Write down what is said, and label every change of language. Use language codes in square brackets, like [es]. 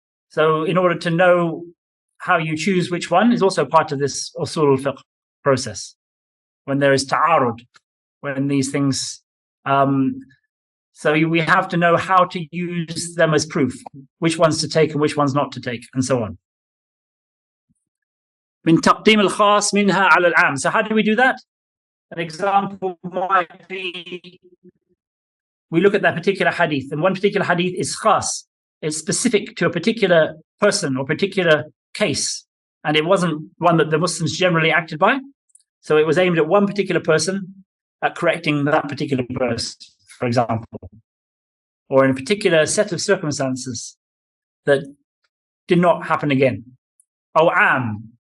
[en] So in order to know how you choose which one is also part of this usul al-fiqh process. When there is ta'arud, when these things, so we have to know how to use them as proof, which ones to take and which ones not to take, and so on. [ar] من تقديم الخاص منها على العام. [en] So how do we do that? An example might be, we look at that particular hadith, and one particular hadith is khas, it's specific to a particular person or particular case, and it wasn't one that the Muslims generally acted by. So it was aimed at one particular person, at correcting that particular person, for example, or in a particular set of circumstances that did not happen again. Aw am.